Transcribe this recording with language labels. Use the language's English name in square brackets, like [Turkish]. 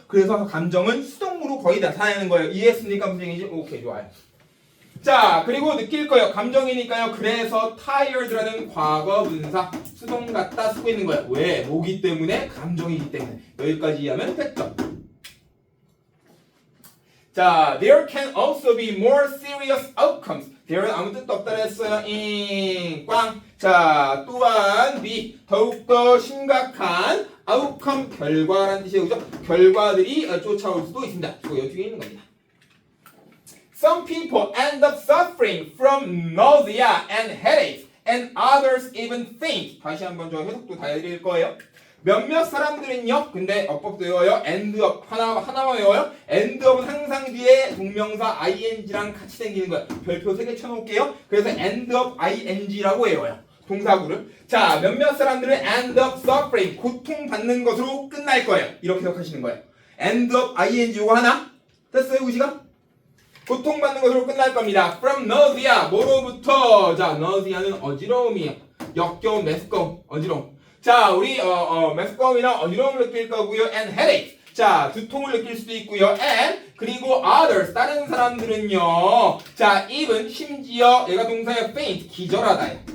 [Korean] 그래서 감정은 수동으로 거의 나타내는 거예요. 이해했습니까? 무슨 얘기인지? 오케이, 좋아요. 자, 그리고 느낄 거예요. 감정이니까요. 그래서 tired라는 과거 분사 수동 갖다 쓰고 있는 거예요. 왜? 뭐기 때문에? 감정이기 때문에. 여기까지 이해하면 됐죠? [English] 자, there can also be more serious outcomes. [Korean] there는 아무 뜻도 없다 했어요. 꽝. 자, 또한 be 더욱더 심각한 outcome 결과라는 뜻이에요. 그죠? 결과들이 쫓아올 수도 있습니다. 이 뒤에 있는 겁니다. [English] Some people end up suffering from nausea and headaches, and others even faint. [Korean] 다시 한번 저 해석도 다 해드릴 거예요. 몇몇 사람들은요, 근데 어법도 외워요. end up 하나만 외워요. end up은 항상 뒤에 동명사 ing랑 같이 생기는 거예요. 별표 3개 쳐놓을게요. 그래서 end up ing라고 외워요. 동사구를. 자, 몇몇 사람들은 [English] end up suffering, [Korean] 고통받는 것으로 끝날 거예요. 이렇게 해석하시는 거예요. end up ing 요거 하나 됐어요, 우시가? 고통받는 것으로 끝날 겁니다. [English] From nausea, 뭐로부터? [Korean] 자, nausea는 어지러움이에요. 역겨움, 메스꺼움, 어지러움. 자, 우리 메스꺼움이나 어지러움을 느낄 거고요. [English] And headache. [Korean] 자, 두통을 느낄 수도 있고요. And 그리고 [English] others, [Korean] 다른 사람들은요. 자, even 심지어 얘가 동사예요. faint, 기절하다예요.